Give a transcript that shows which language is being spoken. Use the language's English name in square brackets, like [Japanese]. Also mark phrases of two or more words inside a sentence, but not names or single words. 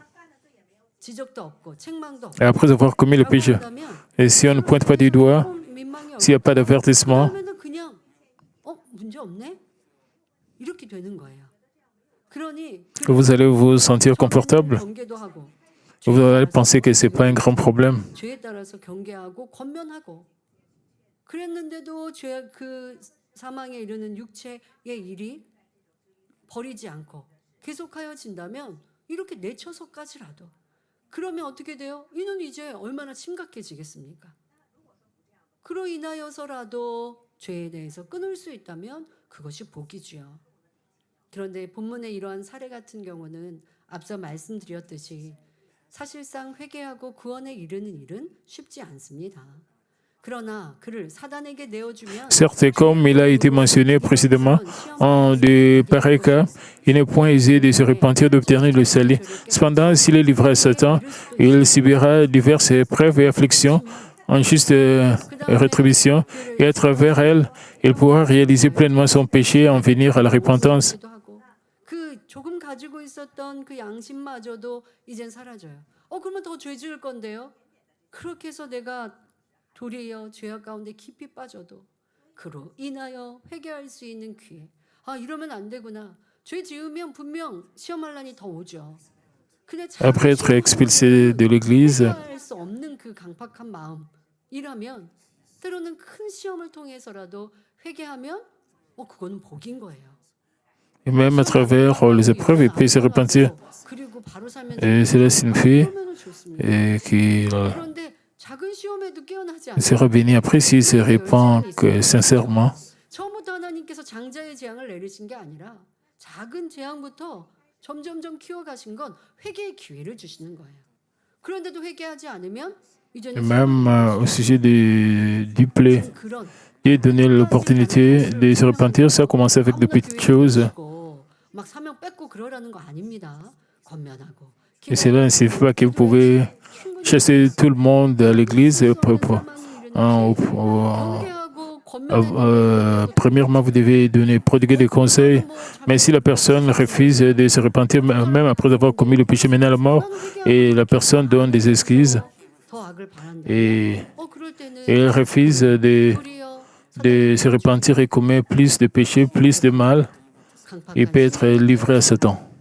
[French] Et après avoir commis le péché, et si on ne pointe pas du doigt, s'il n'y a pas d'avertissement, vous allez vous sentir confortable. Vous allez penser que ce n'est pas un grand problème. [Korean] 그랬는데도 그 사망에 이르는 육체의 일이 버리지 않고 계속하여진다면 이렇게 내쳐서까지라도 그러면 어떻게 돼요? 이는 이제 얼마나 심각해지겠습니까? 그로 인하여서라도 죄에 대해서 끊을 수 있다면 그것이 복이지요. 그런데 본문의 이러한 사례 같은 경우는 앞서 말씀드렸듯이 사실상 회개하고 구원에 이르는 일은 쉽지 않습니다. [French] Certes, comme il a été mentionné précédemment, en de pareils cas, il n'est point aisé de se repentir d'obtenir le salut. Cependant, s'il est livré à Satan, il subira diverses épreuves et afflictions en juste rétribution, et à travers elles, il pourra réaliser pleinement son péché et en venir à la repentance. [Korean] 조금 가지고 있었던 그 양심마저도 이젠 사라져요. 그러면 더 죄 지을 건데요. 그렇게 해서 내가 도리어 죄악 가운데 깊이 빠져도 그로 인하여 회개할 수 있는 기회. 아, 이러면 안 되구나. 죄 지으면 분명 시험할 난이 더 오죠. 근데 [French] Après être expulsé de l'Église, [Korean] 회개할 수 없는 그 강팍한 마음이라면 때로는 큰 시험을 통해서라도 회개하면 그거는 복인 거예요. [French] et même à travers les épreuves, il peut se repentir. [Korean] 그리고 바로 살면 [French] Et cela signifie [Korean] 그러면은 좋습니다. [French] qu'il [Korean] 그런데 작은 시험에도 깨어나지 [French] sera béni après s'il se répand sincèrement. [Korean] 처음부터 하나님께서 장자의 재앙을 내리신 게 아니라 작은 재앙부터 점점점 키워가신 건 회개의 기회를 주시는 거예요. 그런데도 회개하지 않으면 [French] Et [Korean] 이제는 [French] même au sujet du plaie, [Korean] 그런 [French] Dieu donnait l'opportunité de se repentir. Ça a commencé avec de petites choses. [Korean] 막 사명 뺏고 그러라는 거 아닙니다. 건면하고. [French] Et cela ne signifie pas que vous pouvez chasser tout le monde à l'église. Premièrement, vous devez prodiguer des conseils. Mais si la personne refuse de se repentir, même après avoir commis le péché menant à la mort, et la personne donne des excuses, et elle refuse de se repentir et commet plus de péchés, plus de mal, il peut être livré à Satan.